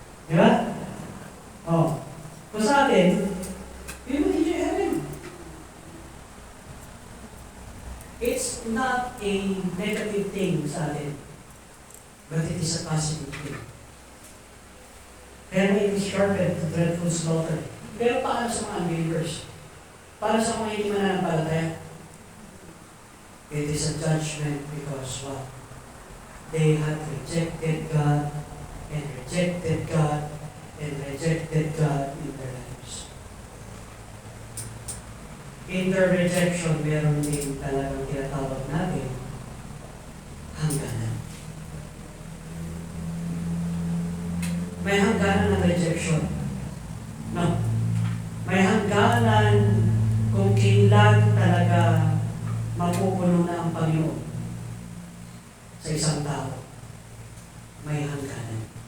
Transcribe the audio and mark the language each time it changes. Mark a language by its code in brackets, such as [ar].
[tl] Di ba? Oh. Kung sa atin, [en] we will enjoy heaven. It's not a negative thing [tl] sa atin, [en] but it is a positive thing. Pero it is sharpened to dreadful slaughter. [tl] Pero paano sa mga unbelievers? Para sa mga hindi mananampalataya? [en] It is a judgment because what? They had rejected God and rejected God and rejected God in their lives. In their rejection, [tl] meron din talagang tinatawag natin hangganan. May hangganan ng rejection. No. May hangganan kung kailan talaga mapupuno na ang Panginoon sa isang tao. May hangganan.